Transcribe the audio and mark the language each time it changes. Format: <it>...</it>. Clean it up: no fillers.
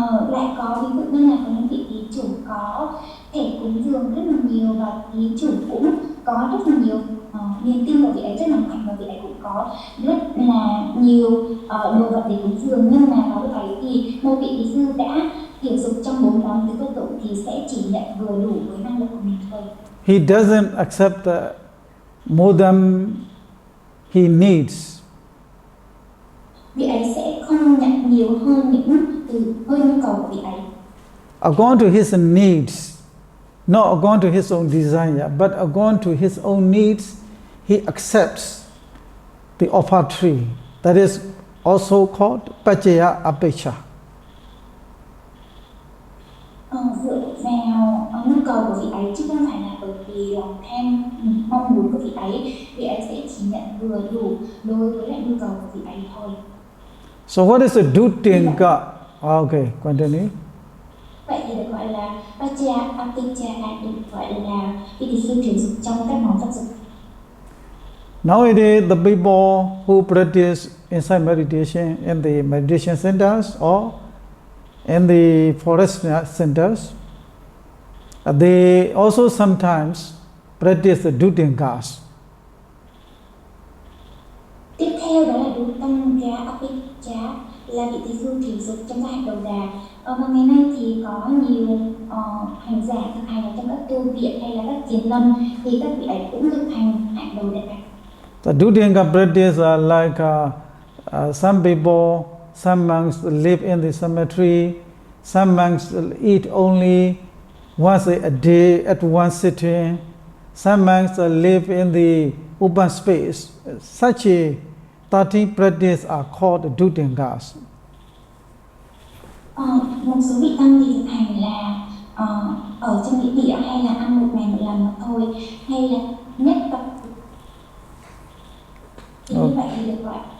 <vi>Lại có ví dụ như là có những vị thí chủ có thể cúng dường rất là nhiều và thí chủ cũng có rất là nhiều niềm tin vào vị ấy rất là mạnh, và vị ấy cũng có rất là nhiều đồ vật để cúng dường, nhưng mà vào lúc ấy thì một vị thí sư đã thiểu dục trong 4 món tứ vật dụng thì sẽ chỉ nhận vừa đủ với năng lực của mình thôi.</vi> <en>He doesn't accept more than he needs.</en> <vi>Vị ấy sẽ không nhận nhiều hơn hơn nhu cầu của vị ấy.</vi> <en>According to his needs, not according to his own desire, but according to his own needs, he accepts the offertory. That is also called pajaya apeksha.</en> <vi>Dựa vào nhu cầu của vị ấy chứ không phải là bởi vì lòng tham mong muốn của vị ấy sẽ chỉ nhận vừa đủ đối với lại nhu cầu của vị ấy thôi.</vi> <en>So what is the dutinga? Okay, continue.</en> <vi>Vậy thì được gọi là pajaya apeksha, được gọi là vị thí sư thiểu dục trong các món vật dục.</vi> <en>Nowadays, the people who practice inside meditation in the meditation centers or in the forest centers, they also sometimes practice the dutingas.</en> <vi>Tiếp theo đó là Dhamma Apicca, là vị thí sư thiểu dục trong các hạnh đầu đà. Và ngày nay thì có nhiều hành giả thực hành ở trong các tu viện hay là các thiền lâm, thì các vị ấy cũng thực hành hạnh đầu đà.</vi> <en>The dutinga practice are like some people, some monks live in the cemetery, some monks eat only once a day at one sitting, some monks live in the open space. Such a 13 practice are called dutingas.</en> <vi>Một số vị tăng thì thực hành là ở trong nghĩa địa hay là ăn một ngày một lần mà thôi, hay là nhất tập thì như vậy thì được gọi</vi>